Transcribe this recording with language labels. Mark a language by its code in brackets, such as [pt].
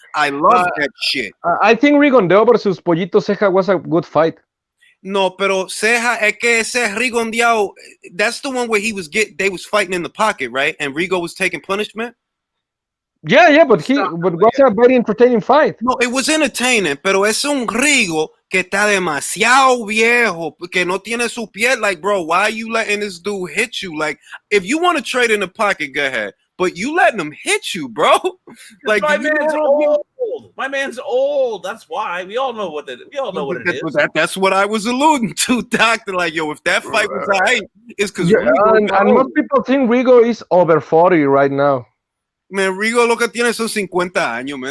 [en] I love that shit. I think Rigondeaux versus Pollito Ceja was a good fight. No, [es] pero Ceja, es que ese [en] Rigondeaux, that's the one where they was fighting in the pocket, right? And Rigo was taking punishment. Yeah, but was a very entertaining fight. No, it was entertaining, [es] pero es un Rigo que está demasiado viejo, que no tiene su piel. [en] Like, bro, why are you letting this dude hit you? Like, if you want to trade in the pocket, go ahead. But you letting him hit you, bro. Like, my man's old. My man's old. That's why. We all know what it is. That's what I was alluding to, Doctor. Like, yo, if that fight was right, it's because and most people think Rigo is over 40 right now. [es] Man, Rigo lo que tiene son 50 años, man.